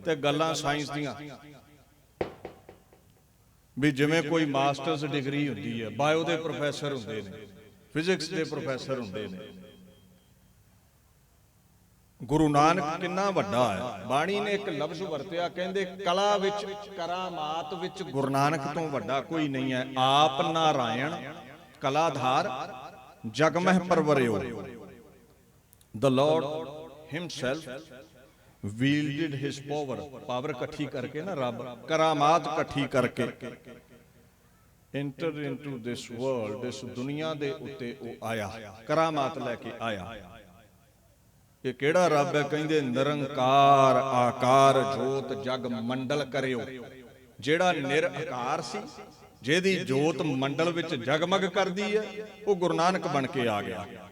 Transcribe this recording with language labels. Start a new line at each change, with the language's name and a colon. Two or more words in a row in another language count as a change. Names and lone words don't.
Punjabi: ਤੇ ਗੱਲਾਂ ਸਾਇੰਸ ਦੀਆਂ ਵੀ ਜਿਵੇਂ ਕੋਈ ਮਾਸਟਰਸ ਡਿਗਰੀ ਹੁੰਦੀ ਹੈ, ਬਾਇਓ ਦੇ ਪ੍ਰੋਫੈਸਰ ਹੁੰਦੇ ਨੇ, ਫਿਜ਼ਿਕਸ ਦੇ ਪ੍ਰੋਫੈਸਰ ਹੁੰਦੇ ਨੇ। ਗੁਰੂ ਨਾਨਕ ਕਿੰਨਾ ਵੱਡਾ ਹੈ। ਬਾਣੀ ਨੇ ਇੱਕ ਲਫ਼ਜ਼ ਵਰਤਿਆ, ਕਹਿੰਦੇ ਕਲਾ ਵਿੱਚ, ਕਰਾਮਾਤ ਵਿੱਚ ਗੁਰੂ ਨਾਨਕ ਤੋਂ ਵੱਡਾ ਕੋਈ ਨਹੀਂ ਹੈ। ਆਪ ਨਾਰਾਇਣ ਕਲਾਧਾਰ ਜਗ ਮਹਿ ਪਰਵਰਿਓ।
English: The Lord himself wielded his
Punjabi: ਪਾਵਰ ਇਕੱਠੀ ਕਰਕੇ ਨਾ, ਰੱਬ ਕਰਾਮਾਤ ਇਕੱਠੀ ਕਰਕੇ
English: enter into this world,
Punjabi: ਇਸ ਦੁਨੀਆ ਦੇ ਉੱਤੇ ਉਹ ਆਇਆ, ਕਰਾਮਾਤ ਲੈ ਕੇ ਆਇਆ। ਇਹ ਕਿਹੜਾ ਰੱਬ ਹੈ? ਕਹਿੰਦੇ ਨਿਰੰਕਾਰ ਆਕਾਰ ਜੋਤ ਜਗ ਮੰਡਲ ਕਰਿਓ। ਜਿਹੜਾ ਨਿਰਆਕਾਰ ਸੀ, ਜਿਹਦੀ ਜੋਤ ਮੰਡਲ ਵਿੱਚ ਜਗਮਗ ਕਰਦੀ ਹੈ, ਉਹ ਗੁਰੂ ਨਾਨਕ ਬਣ ਕੇ ਆ ਗਿਆ।